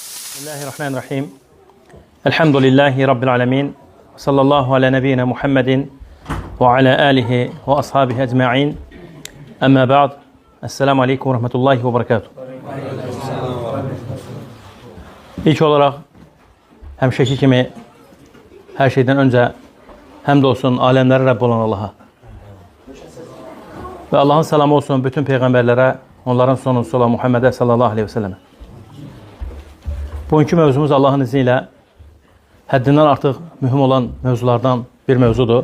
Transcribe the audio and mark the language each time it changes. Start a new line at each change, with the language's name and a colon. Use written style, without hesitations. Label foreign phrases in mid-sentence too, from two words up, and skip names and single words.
Arabic: بسم الله الرحمن الرحيم. الحمد لله رب العالمين. صلى الله على نبينا محمد وعلى آله وأصحابه أجمعين. أما بعد. السلام عليكم ورحمة الله وبركاته.
Azerbaijani: İlk olarak həmişəki kimi hər şeydən öncə həmd olsun aləmləri Rəbb olan Allaha. Və Allahın salamı olsun bütün peyğəmbərlərə, onların sonuncusu olan Muhammedə
Arabic: صلى الله عليه وسلم.
Azerbaijani: Bugünkü mövzumuz Allahın izni ilə həddindən artıq mühüm olan mövzulardan bir mövzudur.